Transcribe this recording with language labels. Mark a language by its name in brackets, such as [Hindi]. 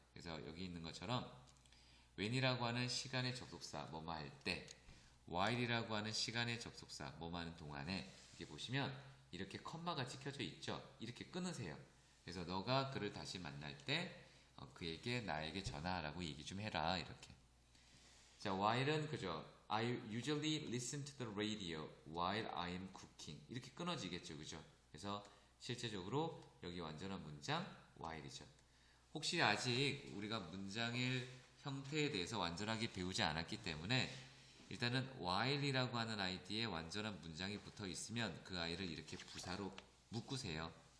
[Korean] 그래서 여기 있는 것처럼 when이라고 하는 시간의 접속사 뭐뭐 할 때, while이라고 하는 시간의 접속사 뭐뭐 하는 동안에 이렇게 보시면 이렇게 컴마가 찍혀져 있죠. 이렇게 끊으세요. 그래서 너가 그를 다시 만날 때 그에게 나에게 전화하라고 얘기 좀 해라 이렇게. 자, while은 그죠? [English] I usually listen to the radio while I am cooking. [Korean] 이렇게 끊어지겠죠, 그죠? 그래서 실제적으로 여기 완전한 문장 while이죠. 혹시 아직 우리가 문장의 형태에 대해서 완전하게 배우지 않았기 때문에 일단은 while이라고 하는 아이디에 완전한 문장이 붙어 있으면 그 아이를 이렇게 부사로 묶으세요.